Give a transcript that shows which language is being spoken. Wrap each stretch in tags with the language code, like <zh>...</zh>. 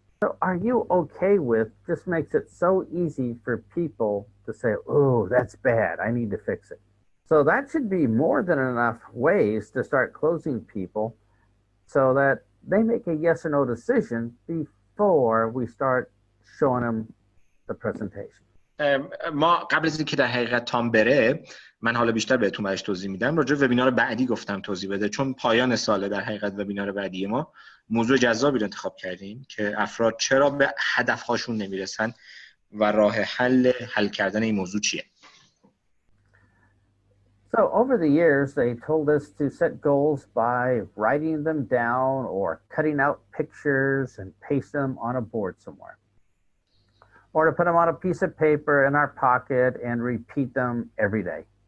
<en>So are you okay with just makes it so easy for people to say, oh, that's bad, I need to fix it. So that should be more than enough ways to start closing people so that they make a yes or no decision before we start showing them the presentation.</en> <fa>ما قبل از اینکه در حقیقت تام بره، من حالا بیشتر بهتون برش توضیح میدم. راجع به وبینار بعدی گفتم توضیح بده، چون پایان ساله در حقیقت وبینار بعدی ما موضوع جذابی رو انتخاب کردیم که افراد چرا به هدفهاشون نمیرسن و راه حل کردن این موضوع چیه.</fa> <en>So over the years, they told us to set goals by writing them down or cutting out pictures and paste them on a board somewhere. Or to put them on a piece of paper in our pocket and repeat them every day.</en>